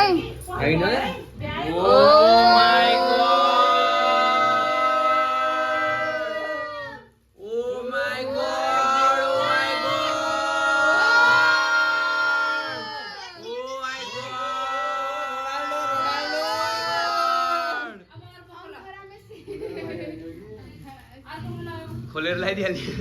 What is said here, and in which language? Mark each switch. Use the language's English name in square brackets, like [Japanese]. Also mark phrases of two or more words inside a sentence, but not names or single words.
[English] हैन oh my god oh my god oh my god oh my god [Nepali] खोलेर लगाइदिहाल्ने